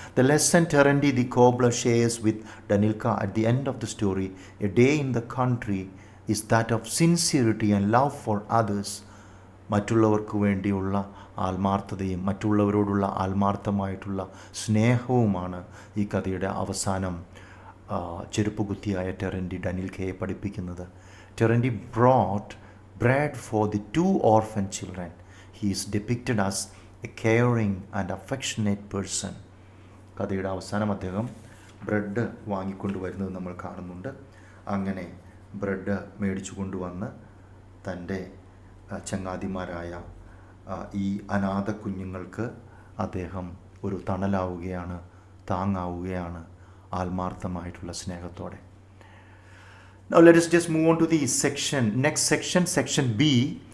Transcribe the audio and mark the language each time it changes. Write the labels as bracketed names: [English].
[English] The lesson Terendi the cobbler shares with Danilka at the end of the story, a day in the country, is that of sincerity and love for others. [Malayalam] മറ്റുള്ളവർക്ക് വേണ്ടിയുള്ള ആത്മാർത്ഥതയും മറ്റുള്ളവരോടുള്ള ആത്മാർത്ഥമായിട്ടുള്ള സ്നേഹവുമാണ് ഈ കഥയുടെ അവസാനം ചെരുപ്പുകുത്തിയായ Terenty ഡനിൽക്കയെ പഠിപ്പിക്കുന്നത്. [English] Terenty brought bread for the two orphan children. He is depicted as a caring and affectionate person. [Malayalam] കഥയുടെ അവസാനം അദ്ദേഹം ബ്രെഡ് വാങ്ങിക്കൊണ്ടുവരുന്നത് നമ്മൾ കാണുന്നുണ്ട്. അങ്ങനെ ബ്രെഡ് മേടിച്ചു കൊണ്ടുവന്ന് തൻ്റെ ചങ്ങാതിമാരായ ഈ അനാഥ കുഞ്ഞുങ്ങൾക്ക് അദ്ദേഹം ഒരു തണലാവുകയാണ്, താങ്ങാവുകയാണ് ആത്മാർത്ഥമായിട്ടുള്ള സ്നേഹത്തോടെ. [English] Now let us just move on to the next section, section B.